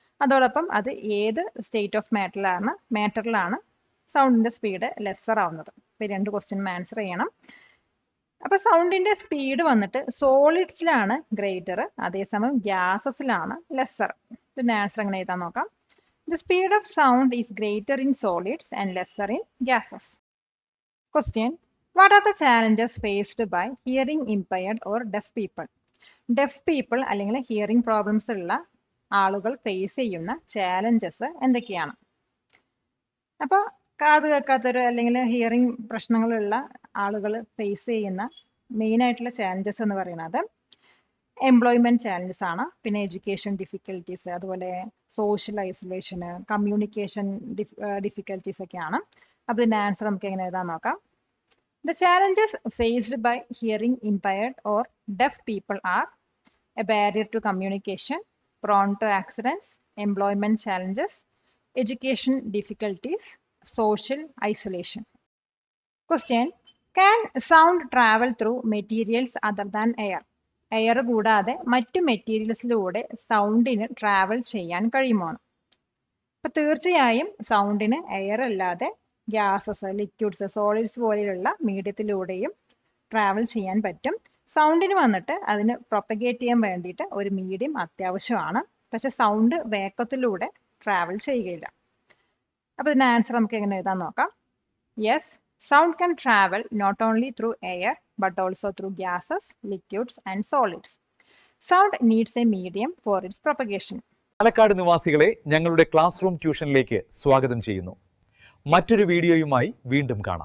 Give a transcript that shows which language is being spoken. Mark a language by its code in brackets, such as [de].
[ml] അതോടൊപ്പം അത് ഏത് സ്റ്റേറ്റ് ഓഫ് മാറ്ററിലാണ് സൗണ്ടിന്റെ സ്പീഡ് ലെസ്സർ ആവുന്നത്? ഇപ്പൊ രണ്ട് ക്വസ്റ്റ്യനും ആൻസർ ചെയ്യണം. അപ്പൊ സൗണ്ടിന്റെ സ്പീഡ് വന്നിട്ട് സോളിഡ്സിലാണ് ഗ്രേറ്റർ, അതേസമയം ഗ്യാസസിലാണ് ലെസ്സർ. ഇതിന്റെ ആൻസർ എങ്ങനെ എഴുതാൻ നോക്കാം. [en] The speed of sound is greater in solids and lesser in gases. Question: What are the challenges faced by hearing impaired or deaf people? [ml] Deaf people അല്ലെങ്കിൽ hearing problems ഉള്ള ആളുകൾ face ചെയ്യുന്ന challenges എന്തൊക്കെയാണ്? അപ്പോൾ കാത് കേൾക്കാത്തൊരു അല്ലെങ്കിൽ ഹിയറിംഗ് പ്രശ്നങ്ങളുള്ള ആളുകൾ face ചെയ്യുന്ന മെയിൻ ആയിട്ടുള്ള ചാലഞ്ചസ് എന്ന് പറയുന്നത് എംപ്ലോയ്മെന്റ് ചാലഞ്ചസ് ആണ്, പിന്നെ എഡ്യൂക്കേഷൻ ഡിഫിക്കൽട്ടീസ്, അതുപോലെ സോഷ്യൽ ഐസൊലേഷന്, കമ്മ്യൂണിക്കേഷൻ ഡിഫിക്കൽട്ടീസ് ഒക്കെയാണ്. അപ്പോൾ ഇതിന്റെ ആൻസർ നമുക്ക് എങ്ങനെ എഴുതാൻ നോക്കാം. [en] The challenges faced by hearing impaired or deaf people are a barrier to communication, prone to accidents, employment challenges, education difficulties, social isolation. Question: Can sound travel through materials other than air? [ml] Air കൂടാതെ മറ്റു മെറ്റീരിയൽസിലൂടെ സൗണ്ടിന് travel ചെയ്യാൻ കഴിയുമോ? അപ്പൊ തീർച്ചയായും സൗണ്ടിന് air അല്ലാതെ gases, liquids, solids പോലെയുള്ള മീഡിയത്തിലൂടെയും travel ചെയ്യാൻ പറ്റും. സൗണ്ടിന് വന്നിട്ട് അതിന് പ്രൊപ്പഗേറ്റ് ചെയ്യാൻ വേണ്ടിയിട്ട് ഒരു മീഡിയം അത്യാവശ്യമാണ്. പക്ഷെ സൗണ്ട് വേഗത്തിലൂടെ ട്രാവൽ ചെയ്യുകയില്ല. അപ്പോൾ ഇതിന്റെ ആൻസർ നമുക്ക് എങ്ങനെ എഴുതാൻ നോക്കാം. [en] Yes, sound can travel not only through air but also through gases, liquids and solids. Sound needs a medium for its propagation. [ml] Palakkad നിവാസികളെ ഞങ്ങളുടെ ക്ലാസ് റൂം ട്യൂഷനിലേക്ക് സ്വാഗതം ചെയ്യുന്നു. മറ്റൊരു വീഡിയോയുമായി വീണ്ടും കാണാം.